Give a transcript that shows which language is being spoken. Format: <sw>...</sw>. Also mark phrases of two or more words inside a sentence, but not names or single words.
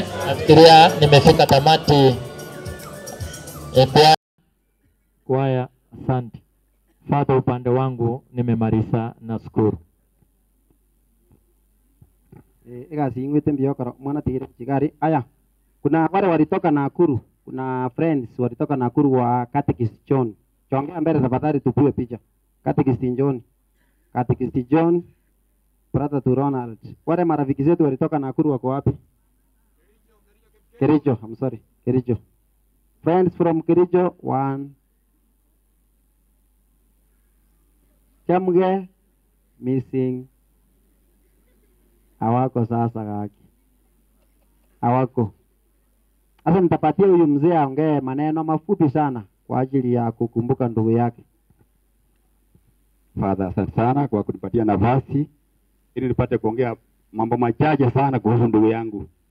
<sw>Nafikiria nimefika tamati. Kwaya, asante. Fadha, upande wangu nimemaliza, nashukuru.</sw> <guz>Egasi ingwete mbio karo mwana tigire chigari.</guz> <sw>Aya, kuna wale walitoka Nakuru, kuna friends walitoka Nakuru wa Catechist John. Chongea mbele tafadhali tupue picha. Catechist John,</sw> <en>brother to</en> <sw>Ronald. Wale marafiki zetu walitoka Nakuru wako wapi? Kericho,</sw> <en>I'm sorry. Kericho. Friends from Kericho, one. Chamge, missing.</en> <sw>Hawako sasa kaki. Hawako. Sasa nitapatia huyu mzee aongee maneno mafupi sana kwa ajili ya kukumbuka ndugu yake. Father, asante sana kwa kunipatia nafasi ili nipate kuongea mambo machache sana kuhusu ndugu yangu.</sw>